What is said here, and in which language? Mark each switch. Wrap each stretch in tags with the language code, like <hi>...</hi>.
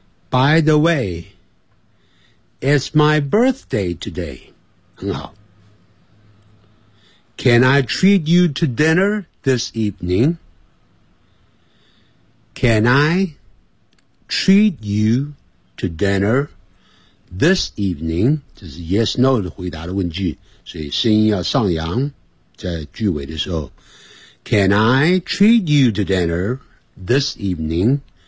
<en>By the way, it's my birthday today.</en> <zh>很好。</zh> <en>Can I treat you to dinner this evening? Can I treat you to dinner this evening?</en> <zh>这是 yes, no 的回答的问句，所以声音要上扬在句尾的时候。</zh> <en>Can I treat you to dinner this evening?</en>